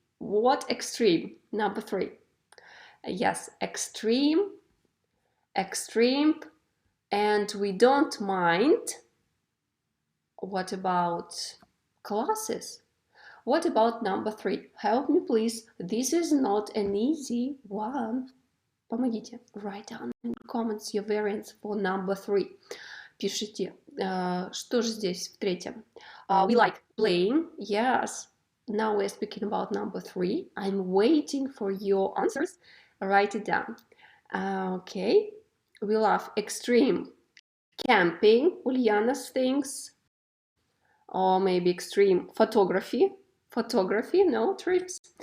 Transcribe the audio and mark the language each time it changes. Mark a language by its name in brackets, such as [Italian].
[English] What extreme? Number 3. Yes, extreme, and we don't mind. What about classes? What about number 3? Help me please. This is not an easy one. [Russian] Помогите. [English] Write down in comments your variants for number 3. [Russian] Пишите, что же здесь в третьем? [English] We like playing. Yes. Now we're speaking about number 3. I'm waiting for your answers. Write it down. Okay. We love extreme camping. Uliana's things. Or maybe extreme photography. Photography, no trips.